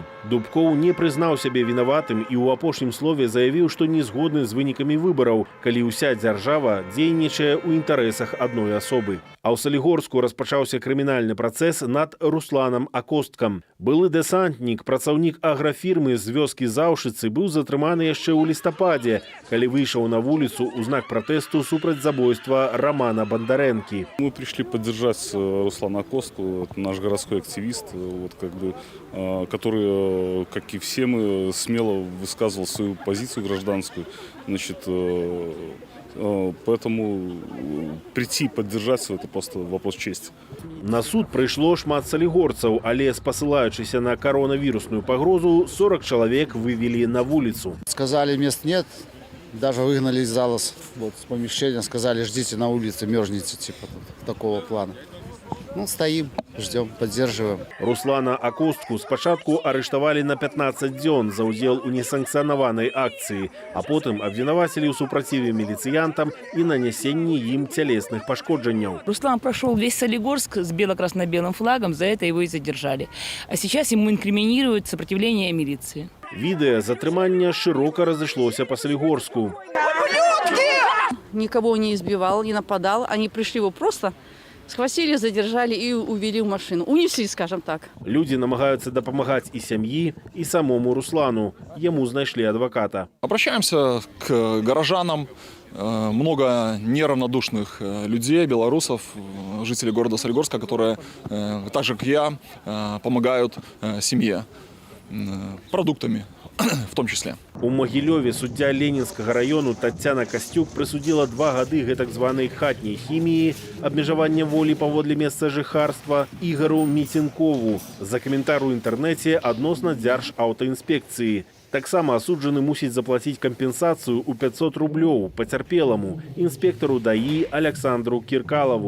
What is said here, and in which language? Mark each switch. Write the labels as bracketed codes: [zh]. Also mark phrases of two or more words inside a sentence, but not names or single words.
[be] Дубкоў не прызнаў сябе вінаватым і ў апошнім слове заявіў, што не згодны з вынікамі выбараў, калі ўся дзяржава дзейнічае ў інтарэсах адной асобы. А ў Салігорску распачаўся крымінальны працэс над Русланам Акосткам. Былы дэсантнік, працаўнік аграфірмы з вёскі Заўшыцы быў затрыманы яшчэ ў лістападзе, калі выйшаў на вуліцу ў знак пратэсту супраць забойства Романа Бондаренки. [ru] Мы пришли поддержать Руслана Акостку, наш городской активист, который, как и все мы, смело высказывал свою позицию гражданскую. Поэтому прийти и поддержать – это просто вопрос чести. [be] На суд прыйшло шмат салігорцаў, але спасылаючыся на коронавірусную пагрозу, 40 чалавек вывели на вуліцу. [ru] Сказали, мест нет, даже выгнали из зала с помещения, сказали, ждите на улице, мерзните, типа такого плана. Ну, стоим, ждем, поддерживаем. [be] Руслана Акостку спачатку арыштавалі на 15 дзён за ўдзел у несанкцыянаванай акцыі, а потым абвінавацілі ў супраціве міліцыянтам і нанясенні ім цялесных пашкоджанняў. [ru] Руслан прошел весь Солигорск с бело-красно-белым флагом, за это его и задержали. А сейчас ему инкриминируют сопротивление милиции. [be] Відэа затрымання шырока разышлося па Салігорску. [ru] Никого не избивал, не нападал. Они пришли его просто схватили, задержали и увели в машину. Унесли, скажем так. [be] Люди намагаюцца дапамагаць і сям'і, і самому Руслану. Яму знайшлі адваката. [ru] Обращаемся к горожанам, много неравнодушных людей, белорусов, жителей города Солигорска, которые, так же как я, помогают семье продуктами в том числе. [be] У Могілёве суддзя Ленінскага району Тацяна Касцюк прысудзіла 2 гады гэтак званай хатняй хіміі, абмежавання волі паводле месца жыхарства Ігару Міценкову за каментар у інтэрнэце адносна Дзяржаўтаінспекцыі. Таксама асуджаны мусіць заплаціць кампенсацыю ў 500 рублёў пацярпеламу інспектару ДАІ Александру Кіркалаву.